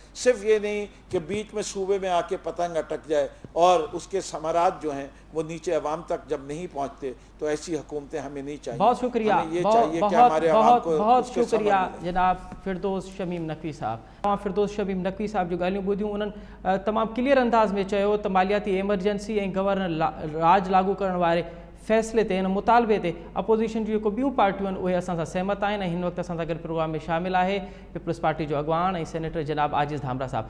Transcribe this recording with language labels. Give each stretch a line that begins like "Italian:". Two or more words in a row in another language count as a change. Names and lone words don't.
Urdu: صرف یہ نہیں کہ بیچ میں صوبے میں آ کے پتنگ اٹک جائے اور اس کے ثمرات جو ہیں وہ نیچے عوام تک جب نہیں پہنچتے, تو ایسی حکومتیں ہمیں نہیں چاہیے. بہت شکریہ, بہت شکریہ جناب فردوس شمیم نقوی صاحب.
Sindhi: فردوس شمیم نقوی صاحب جو ॻाल्हियूं ॿुधियूं उन्हनि तमामु क्लियर अंदाज़ में चयो त मालियाती एमरजेंसी ऐं गवर्नर राज लागू करण वारे फ़ैसिले ते हिन मुतालबे ते अपोज़िशन जूं जेको ॿियूं पार्टियूं आहिनि उहे असां सां सहमत आहिनि ऐं हिन वक़्तु असां सां गॾु प्रोग्राम में शामिल आहे पीपल्स पार्टी जो अॻवान ऐं सेनेटर जनाब आजिज़ धामरा साहब.